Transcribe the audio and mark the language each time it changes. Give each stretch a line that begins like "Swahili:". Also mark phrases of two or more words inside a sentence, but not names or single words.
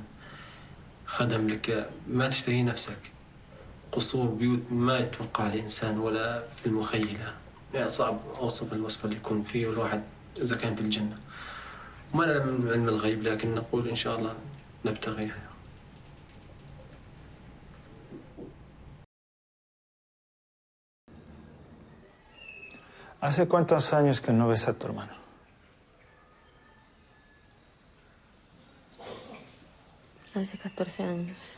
Arabic: خدم لك ما تشتهي نفسك، قصور بيوت ما يتوقع الإنسان ولا في المخيلة. صعب أوصف الوصف اللي يكون فيه الواحد إذا كان في الجنة. وما نعلم من علم الغيب، لكن نقول إن شاء الله نبتغيها.
Spanish: ¿Hace cuántos años que no ves a tu hermano? Hace 14 años.